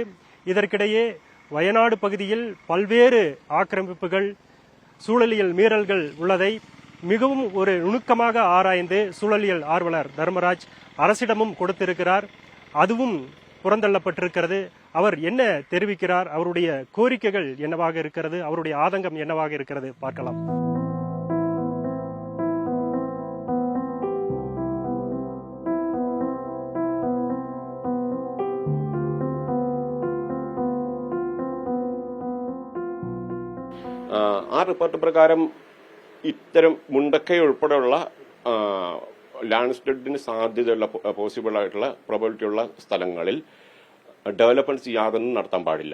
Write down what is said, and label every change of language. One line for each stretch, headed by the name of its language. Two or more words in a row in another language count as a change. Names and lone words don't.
Tamil: இதற்கிடையே வயநாடு பகுதியில் பல்வேறு ஆக்கிரமிப்புகள், சூழலியல் மீறல்கள் உள்ளதை மிகவும் ஒரு நுணுக்கமாக ஆராய்ந்து சூழலியல் ஆர்வலர் தர்மராஜ் அரசிடமும் கொடுத்திருக்கிறார். அதுவும் புறந்தள்ளப்பட்டிருக்கிறது. அவர் என்ன தெரிவிக்கிறார், அவருடைய கோரிக்கைகள் என்னவாக இருக்கிறது, அவருடைய ஆதங்கம் என்னவாக இருக்கிறது பார்க்கலாம்.
Malayalam: ആ റിപ്പോർട്ട് പ്രകാരം ഇത്തരം മുണ്ടക്കൈ ഉൾപ്പെടെയുള്ള
English: land slide-ന്
Malayalam: സാധ്യതയുള്ള പോസിബിൾ ആയിട്ടുള്ള പ്രോബബിലിറ്റി ഉള്ള സ്ഥലങ്ങളിൽ ഡെവലപ്മെന്റ്സ് യാതൊന്നും നടത്താൻ പാടില്ല.